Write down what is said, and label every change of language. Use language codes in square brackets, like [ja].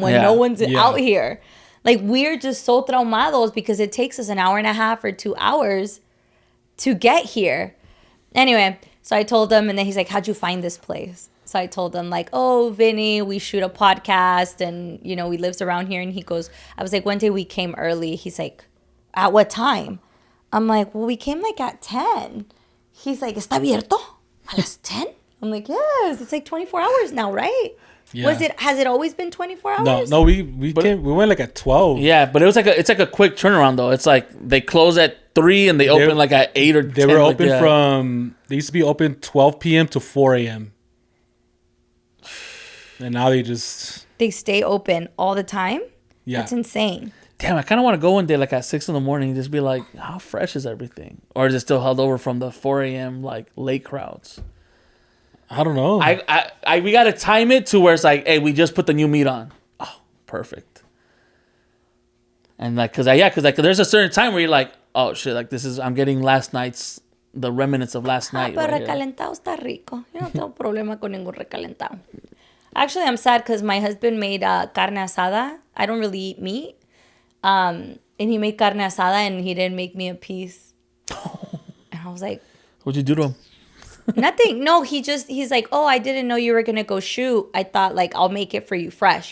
[en] when no one's out here. Like, we're just so traumados because it takes us an hour and a half or 2 hours to get here. Anyway, so I told him, and then he's like, how'd you find this place? So I told him, like, oh, Vinny, we shoot a podcast, and, you know, he lives around here. And he goes, I was like, one day we came early. He's like, at what time? I'm like, well, we came like at 10. [es] He's like, ¿Está abierto a las 10? [en] I'm like, yes, it's like 24 hours now, right? Yeah. Has it always been 24 hours? No, we went like at 12. Yeah, but it's like a quick turnaround though. It's like they close at 3 and they open like at 8 or 10. They were open they used to be open 12 p.m. to 4 a.m. And now they stay open all the time? Yeah. That's insane. Damn, I kind of want to go one day like at 6 a.m. and just be like, how fresh is everything? Or is it still held over from the 4 a.m. like late crowds? I don't know. We got to time it to where it's like, hey, we just put the new meat on. Oh, perfect. And like, cause there's a certain time where you're like, oh shit, like I'm getting the remnants of last night. [es] Pero [en] right [es] recalentado está rico. Yo no tengo problema con ningún recalentado. [en] Actually, I'm sad because my husband made carne asada. I don't really eat meat. And he made carne asada and he didn't make me a piece. And I was like, what'd you do to him? Nothing. No, he's like, oh, I didn't know you were going to go shoot. I thought like, I'll make it for you fresh.